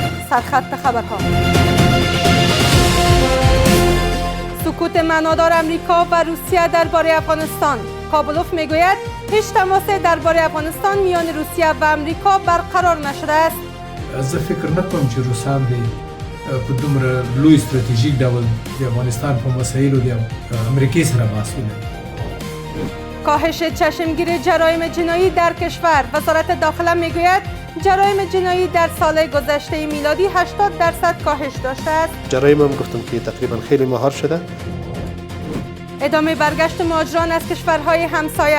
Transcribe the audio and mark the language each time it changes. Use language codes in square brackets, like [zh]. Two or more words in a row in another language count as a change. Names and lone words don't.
[fa] سرخط خبرها. سکوت معنادار امریکا و روسیه درباره افغانستان. کابلوف میگوید هیچ تماس درباره افغانستان میان روسیه و امریکا برقرار نشده است. [ps] زه فکر نکوم چې روسان په دومره لوی استراتیژیک ډول د افغانستان په مسایلو د امریکای سره بحث ولري. [fa] کاهش چشمگیر جرایم جنایی در کشور. وزارت داخله میگوید جرایم جنایی در سال گذشته میلادی 80% کاهش داشته است. جرایم هم گفتم که تقریبا خیلی مهار شده. ادامه برگشت مهاجران از کشورهای همسایه.